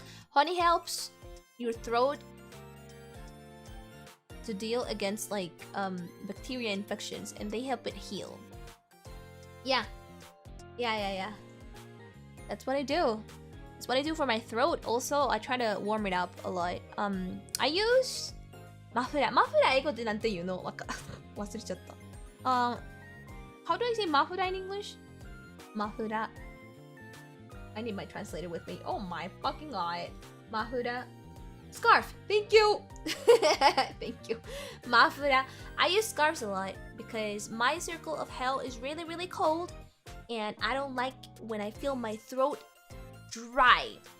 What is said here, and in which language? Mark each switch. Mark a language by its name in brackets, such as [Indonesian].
[English] Honey helps your throat to deal against like bacteria infections, and they help it heal. Yeah. That's what I do. That's what I do for my throat. Also, I try to warm it up a lot. I use [Japanese] マフラー英語ってなんて言うの？忘れちゃった。 [English] How do I say マフラー in English? [Japanese] マフラー。 [English] I need my translator with me. Oh my fucking god. マフラー。Scarf. Thank you. Thank you. マフラー。 I use scarves a lot because my circle of hell is really, really cold, and I don't like when I feel my throat dry.